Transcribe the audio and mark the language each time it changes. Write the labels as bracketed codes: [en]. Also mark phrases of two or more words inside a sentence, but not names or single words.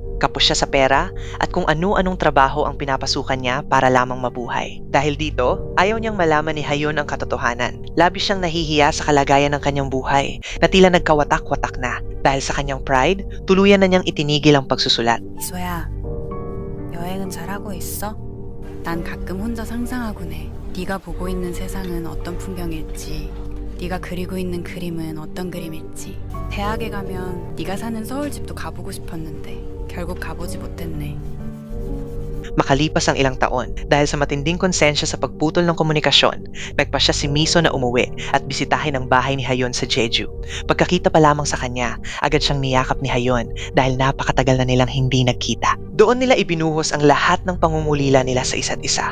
[tl] Kapos siya sa pera at kung ano-anong trabaho ang pinapasukan niya para lamang mabuhay. Dahil dito, ayaw niyang malaman ni Hayon ang katotohanan. Labis siyang nahihiya sa kalagayan ng kanyang buhay na tila nagkawatak-watak na. Dahil sa kanyang pride, tuluyan na niyang itinigil ang pagsusulat. [ko] 미소야, 여행은 잘하고 있어? 난 가끔 혼자 상상하곤 해. 네가 보고 있는 세상은 어떤 풍경일지, 네가 그리고 있는 그림은 어떤 그림일지. 대학에 가면 네가 사는 서울집도 가보고 싶었는데 결국 가보지 못했네. [tl] Makalipas ang ilang taon, dahil sa matinding konsensya sa pagputol ng komunikasyon, nagpasya si Miso na umuwi at bisitahin ang bahay ni Hayon sa Jeju. Pagkakita pa lamang sa kanya, agad siyang niyakap ni Hayon dahil napakatagal na nilang hindi nagkita. Doon nila ibinuhos ang lahat ng pangungulila nila sa isa't isa.